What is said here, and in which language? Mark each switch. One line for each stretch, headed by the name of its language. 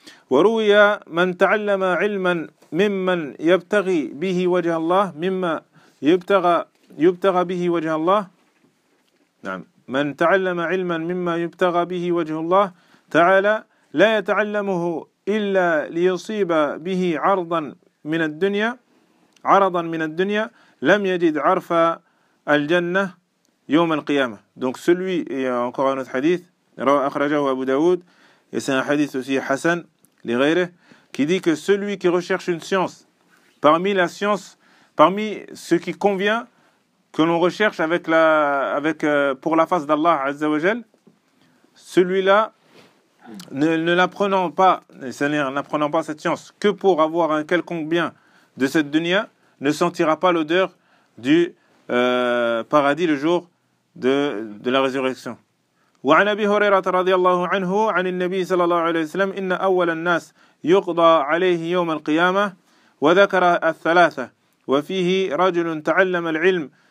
Arabic: وروي من تعلم علما ممن يبتغي به وجه الله مما يبتغى به وجه الله. نعم. من تعلم علما مما يبتغى به وجه الله تعالى لا يتعلمه إلا ليصيب به عرضا من الدنيا لم يجد عرف الجنة يوم القيامة.
French: Donc celui, et encore un autre hadith,
Arabic: أخرجه أبو داود,
French: et c'est un hadith aussi Hassan, qui dit que celui qui recherche une science, parmi la science, parmi ce qui convient, que l'on recherche pour la face d'Allah Azza wa Jal, celui-là, ne l'apprenant pas, c'est-à-dire n'apprenant pas cette science, que pour avoir un quelconque bien de cette dunya, ne sentira pas l'odeur du paradis le jour de la résurrection.
Arabic: وعن أبي هريرة رضي الله عنه عن النبي صلى الله عليه وسلم إن أول الناس يقضى عليه يوم القيامة وذكر الثلاثة وفيه رجل تعلم العلم